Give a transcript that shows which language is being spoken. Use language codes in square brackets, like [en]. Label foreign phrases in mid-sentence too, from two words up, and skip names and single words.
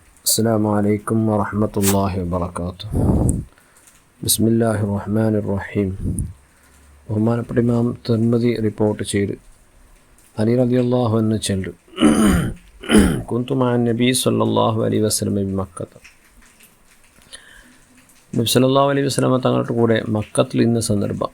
[ar] السلام عليكم ورحمة الله وبركاته. بسم الله الرحمن الرحيم. [ml] ബഹുമാനപ്പെട്ട ഇമാം തിർമിദി റിപ്പോർട്ട് ചെയ്ത് അലി [ar] رضي الله عنه [ml] ചൊല്ലു [ar] كنت مع النبي صلى الله عليه وسلم بمكة. [ml] നബി [ar] صلى الله عليه وسلم [ml] തങ്ങളുടെ കൂടെ മക്കത്തിൽ ഇന്ന സന്ദർഭം.